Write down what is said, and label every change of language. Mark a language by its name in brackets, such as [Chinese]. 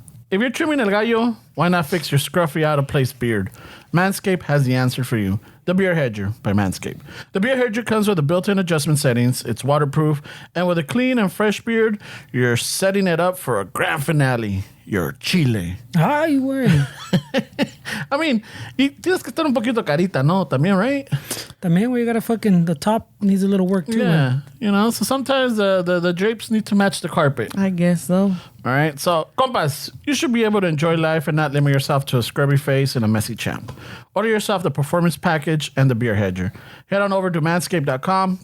[English] If you're trimming [Spanish] el gallo, [English] why not fix your scruffy, out-of-place beard? Manscaped has the answer for you. The Beard Hedger by Manscaped. The Beard Hedger comes with a built-in adjustment settings. It's waterproof. And with a clean and fresh beard, you're setting it up for a grand finale. Your chile. [Spanish] Ay, güey. [English] I mean, [Spanish] y tienes que estar un poquito carita, ¿no? También, [English] right? [Spanish] También, [English] we gotta fucking, the top needs a little work too. Yeah. So sometimes the drapes need to match the carpet. I guess so. All right. So, compas, you should be able to enjoy life and not limit yourself to a scrubby face and a messy champ. Order yourself the Performance Package and the Beard Hedger. Head on over to manscaped.com.